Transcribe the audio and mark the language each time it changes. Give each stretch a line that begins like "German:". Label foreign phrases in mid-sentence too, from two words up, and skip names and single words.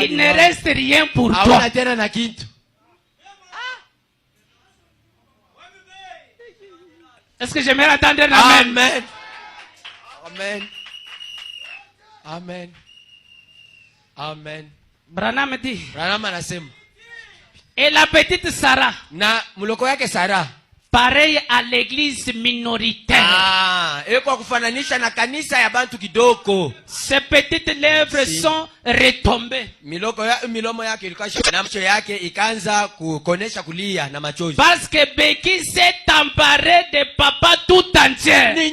French: Il ne reste rien pour toi. Est-ce que j'aimerais entendre un amen? Amen. Amen. Amen. Amen. Branham dit.
Swahili: Branham anasema.
French: Et la petite Sarah,
Swahili: na muloko yake Sarah,
French: pareil à l'église minoritaire. Ses petites lèvres sont retombées. Parce que Beki s'est emparé de papa tout entier.